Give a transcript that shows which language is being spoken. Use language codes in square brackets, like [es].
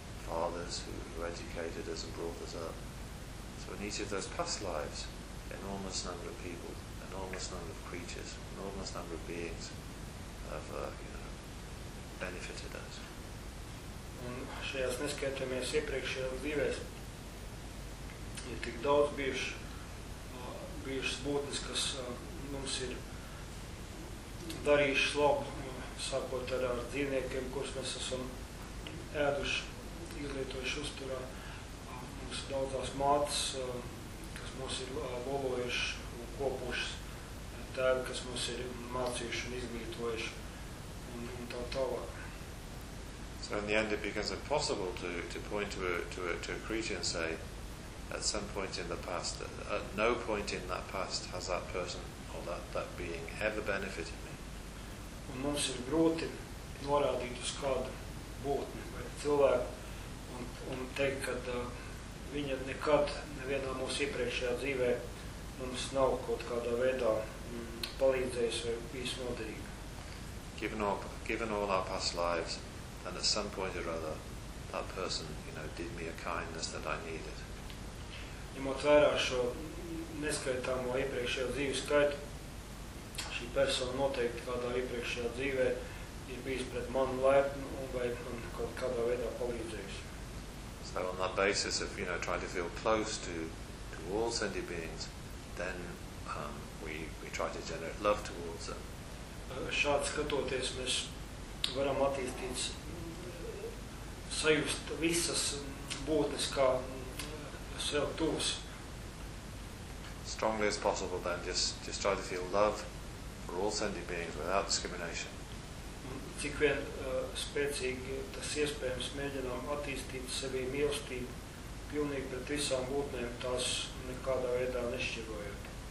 [en] Fathers who educated us and brought us up. So in each of those past lives, enormous number of people, enormous number of creatures, enormous number of beings have, you know, benefited us. [lv] Un šajās neskaitāmies iepriekšējās dzīvēs, ir tik daudz bijušas būtnes, kas mums ir darījušas labu, sākot ar dzīvniekiem, kurus mēs esam ēduši, izlietojuši uzturā. Mums ir daudzās mātes, kas mums ir lobojušas un kopušas, tēvi, kas mums ir mācījuši un izglītojuši un tā tālāk. [en] So in the end it becomes impossible to point to a creature and say at some point in the past, at no point in that past has that person or that being ever benefited me. [lv] Un mums ir grūti norādīt uz kādu būtni vai cilvēku un teikt, ka viņa nekad nevienā mūsu iepriekšējā dzīvē mums nav kaut kādā veidā palīdzējis vai bijis noderīga. [en] Given all our past lives, and at some point or other, that person, you know, did me a kindness that I needed. [lv] Ņemot vērā šo neskaitāmo iepriekšējo dzīves skaitu, šī persona noteikti kādā iepriekšējā dzīvē ir bijis pret manu laipnu vai man kaut kādā veidā palīdzējusi. [en] So on that basis of, you know, trying to feel close to all sentient beings, then we try to generate love towards them. [lv] Šāds skatoties, mēs varam attīstīt sajust visas būtnes kā sev tūs. [en] Strongly as possible then, just try to feel love for all sentient beings without discrimination. [lv] Cik vien spēcīgi tas iespējams, mēģinām attīstīt sevī mīlestību pilnīgi pret visām būtnēm, tās nekādā veidā nešķirojot.